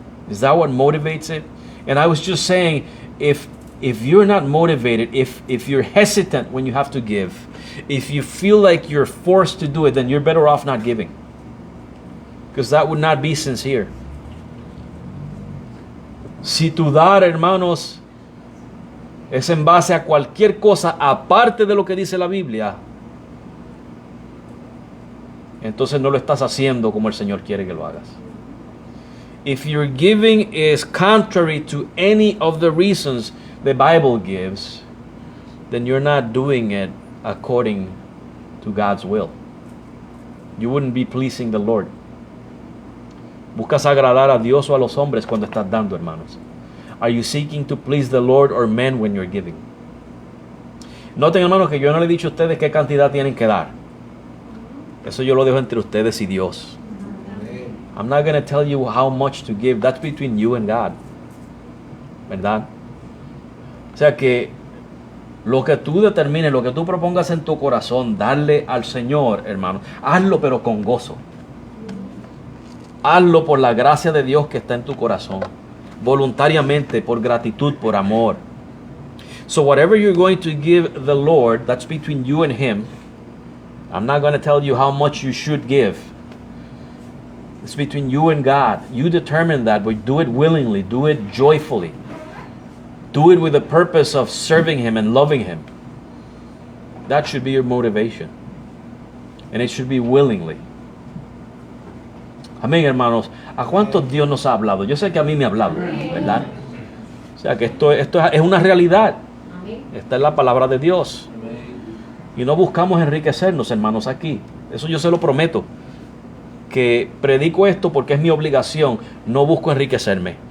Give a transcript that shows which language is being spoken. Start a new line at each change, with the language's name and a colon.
English: Is that what motivates it? And I was just saying, if you're not motivated, if you're hesitant when you have to give, if you feel like you're forced to do it, then you're better off not giving. Because that would not be sincere.
Spanish: Si tu dar, hermanos, es en base a cualquier cosa aparte de lo que dice la Biblia, entonces no lo estás haciendo como el Señor quiere que lo hagas.
English: If your giving is contrary to any of the reasons the Bible gives, then you're not doing it according to God's will. You wouldn't be pleasing the Lord.
Spanish: ¿Buscas agradar a Dios o a los hombres cuando estás dando, hermanos?
English: Are you seeking to please the Lord or men when you're giving?
Spanish: Noten, hermanos, que yo no le he dicho a ustedes qué cantidad tienen que dar. Eso yo lo dejo entre ustedes y Dios.
English: I'm not going to tell you how much to give. That's between you and God.
Spanish: ¿Verdad? O sea que lo que tú determines, lo que tú propongas en tu corazón, darle al Señor, hermano, hazlo pero con gozo. Hazlo por la gracia de Dios que está en tu corazón. Voluntariamente, por gratitud, por amor.
English: So whatever you're going to give the Lord, that's between you and Him. I'm not going to tell you how much you should give. It's between you and God. You determine that, but do it willingly. Do it joyfully. Do it with the purpose of serving Him and loving Him. That should be your motivation. And it should be willingly.
Spanish: Amén, hermanos. ¿A cuántos Dios nos ha hablado? Yo sé que a mí me ha hablado, ¿verdad? O sea que esto es una realidad. Esta es la palabra de Dios. Y no buscamos enriquecernos, hermanos, aquí. Eso yo se lo prometo. Que predico esto porque es mi obligación. No busco enriquecerme.